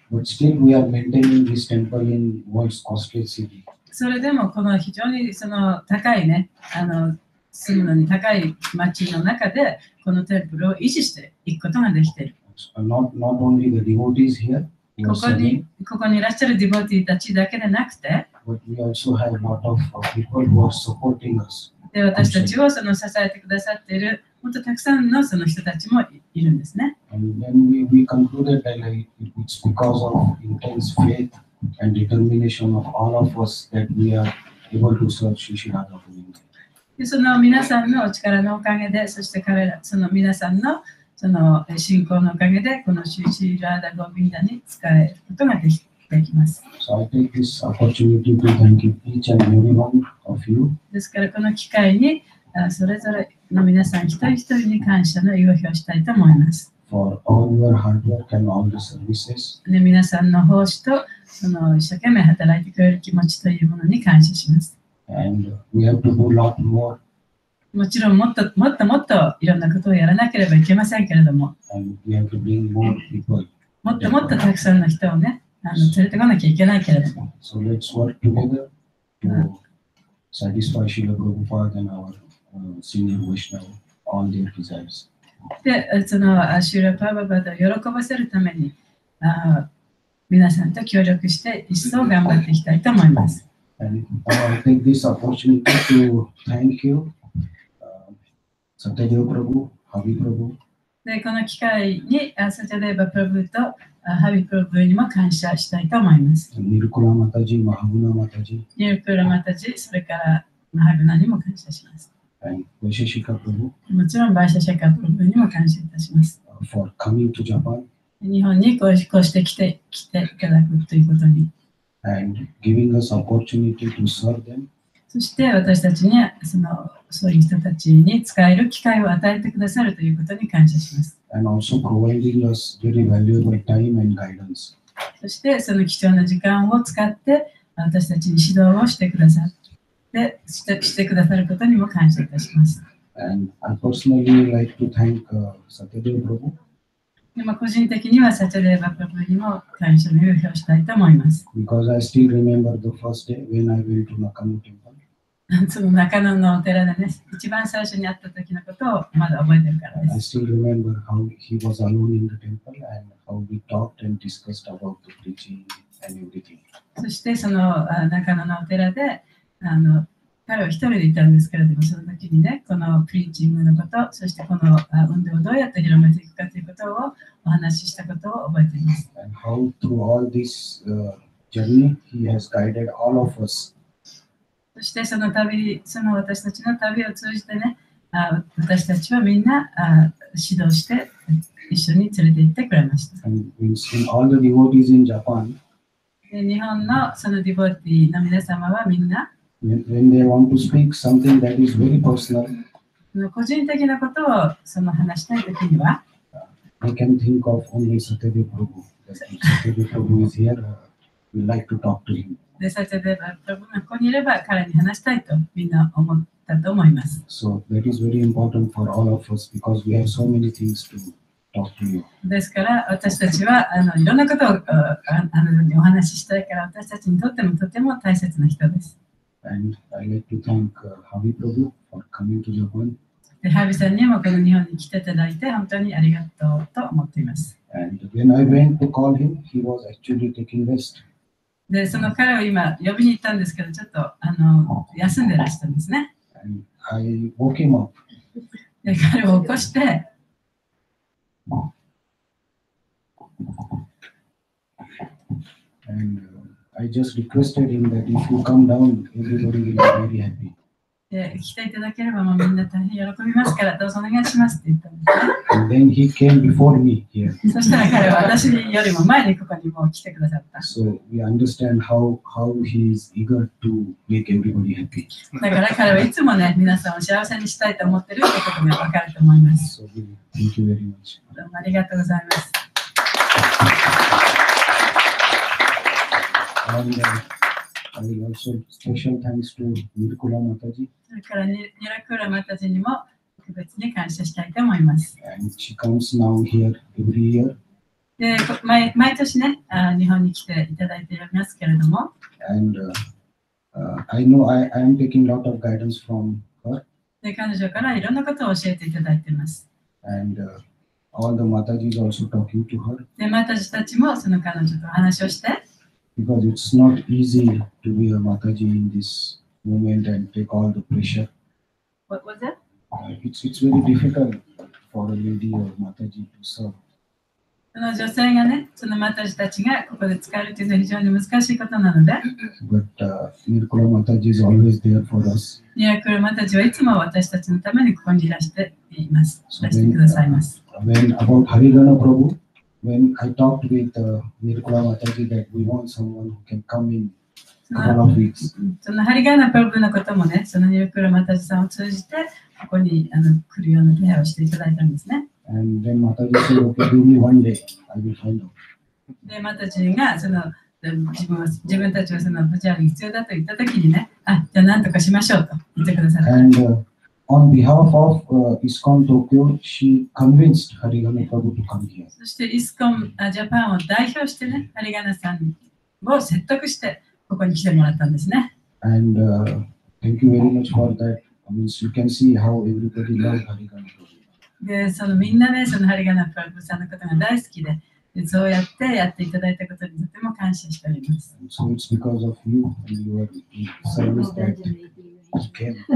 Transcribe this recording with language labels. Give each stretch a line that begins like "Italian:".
English: But still we are maintaining this temple in world's costliest city.
Japanese: それでもこの非常に高いね、住むのに高い町の中でこのテンプルを維持していくことができている。
English: Not only the devotees here,
Japanese: ここにいらっしゃるディボティたちだけでなくて、
English: but we also have a lot of people who are supporting us.
Japanese: で私たちを支えてくださっているもっとたくさんのその人たちもいるんですね。
English: And then we concluded that like, it's because of intense faith and determination of all of us that we are able to serve Sri Sri Radha Govinda.
Japanese: でその皆さんのお力のおかげで、そしてその皆さんのその信仰のおかげで、このシューシーラーダ・ゴビンダに使えることができます。
English: So I take this opportunity to thank each and every one of you.
Japanese: ですから、この機会にそれぞれの皆さん一人一人に感謝の意を表したいと思います。
English: For all your hard work and all the services.
Japanese: で皆さんの奉仕とその一生懸命働いてくれる気持ちというものに感謝します。
English: And we have to do a lot more.
Japanese: もちろんもっといろんなことをやらなければいけませんけれども、
English: And we have to bring more people.
Japanese: もっとたくさんの人をね、連れてこなきゃいけないけれども。
English: So let's work together to satisfy Srila Prabhupada and our senior Vaishnava, all their desires.
Japanese: で、そのシューラ・パーババダを喜ばせるために皆さんと協力して一層頑張っていきたいと思います。
English: And I take this opportunity to thank you, Satyadev Prabhu, Havi Prabhu.
Japanese: で、この機会にサチャデーバ・プラブとハビ・プラブにも感謝したいと思います。
English: Nirukula Mataji, Mahabuna Mataji.
Japanese: ニルクラマタジ、それからマハグナにも感謝します。
English: And Vaisheshika Prabhu
Japanese: もちろんバイシャシャカプラブにも感謝いたします。
English: for coming to Japan
Japanese: 日本にこうして来ていただくということに。
English: and giving us opportunity to serve them.
Japanese: そして私たちにそういう人たちに使える機会を与えてくださるということに感謝します。
English: And also providing us very valuable time and guidance.
Japanese: そしてその貴重な時間を使って私たちに指導をしてくださしてくださることにも感謝いたします。
English: And I personally like to thank Satyadev Prabhu.
Japanese: でも個人的にはサチャデーバ・プラブにも感謝の意を表したいと思います。
English: Because I still remember the first day when I went to Nakano Temple.
Japanese: その中野のお寺でね、一番最初に会った時のことをまだ覚えてるからで
English: I
Japanese: す。
English: still remember how he was alone in the temple and how we talked and discussed about the preaching and everything.
Japanese: そしてその中野のお寺で彼は一人でいたんですけれども、その時にね、このプリーチングのこと、そしてこの運動をどうやって広めていくかということをお話ししたことを覚えています。
English: And how through all this journey he has guided all of us.
Japanese: そしてその私たちの旅を通じてね、私たちはみんな指導して一緒に連れて行ってくれました。
English: And we've seen all the devotees in Japan.
Japanese: で日本のそのディボティの皆様はみんな、
English: When they want to speak something that is very personal,
Japanese: 個人的なことを話したいときには、
English: they can think of only Satyadev Prabhu. Satyadev Prabhu is here. We like to talk to him.
Japanese: で、サチャデーバ・プラブがここにいれば彼に話したいとみんな思ったと思います。
English: So that is very important for all of us because we have so many things to talk to you.
Japanese: ですから私たちはいろんなことをお話ししたいから、私たちにとってもとても大切な人です。
English: And I like to thank Havi Prabhu for coming to Japan.
Japanese: で、ハビさんにもこの日本に来ていただいて本当にありがとうと思っています。
English: And when I went to call him, he was actually taking rest.
Japanese: で、その彼を今呼びに行ったんですけど、ちょっと休んでらしたんですね。
English: And I woke him up.
Japanese: で、彼を起こして、
English: And I just requested him that if you come down, everybody will be very happy.
Japanese: で、来ていただければもうみんな大変喜びますから、どうぞお願いしますって言ったんですね。
English: And then he came before me here.
Japanese: そしたら彼は私よりも前にここにもう来てくださった。
English: So we understand how he is eager to make everybody happy.
Japanese: だから彼はいつもね、皆さんを幸せにしたいと思ってるということが分かると思います。
English: So thank you very much.
Japanese: どうもありがとうございます。
English: And I will also special thanks to Nirkula Mataji.
Japanese: それからニラクーラマタジにも特別に感謝したいと思います。
English: And she comes now here every year.
Japanese: で、毎年ね、日本に来ていただいていますけれども、
English: And I know I am taking a lot of guidance from her.
Japanese: で彼女からいろんなことを教えていただいています。
English: And all the Matajis also talking to her.
Japanese: で、マタジたちもその彼女とお話をして、
English: Because it's not easy to be a Mataji in this moment and take all the pressure. What was it? It's very difficult for a lady or Mataji to serve.
Japanese: その女性がね、そのマタジたちがここで使えるというのは非常に難しいことなので、
English: But Nirkula Mataji is always there for us.
Japanese: ニラクーラマタジはいつも私たちのためにここにいらしています。い
English: So
Japanese: らしてくださいます。
English: when about Harigana Prabhu, when I talked with Nirkula Mataji that we want someone who can come in a couple of weeks.
Japanese: そのハリガーナプロブのこともね、そのニラクーラマタジさんを通じて、ここに来るような手配をしていただいたんですね。
English: And then Mataji said, okay, give me one day, I will find out.
Japanese: で、マタジが自分たちはそのブチャーに必要だと言ったときにね、じゃあ何とかしましょうと言ってくださった。
English: And on behalf of ISKCON Tokyo, she convinced Harigana Prabhu to come here.
Japanese: そしてイスコンジャパンを代表してね、ハリガーナさんを説得してここに来てもらったんですね。
English: And thank you very much for that. I mean, you can see how everybody loves Harigana Prabhu.
Japanese: で、そのみんなね、そのハリガーナプロブさんのことが大好きで、そうやってやっていただいたことにとても感謝しております。
English: And so it's because of you and your service that you came.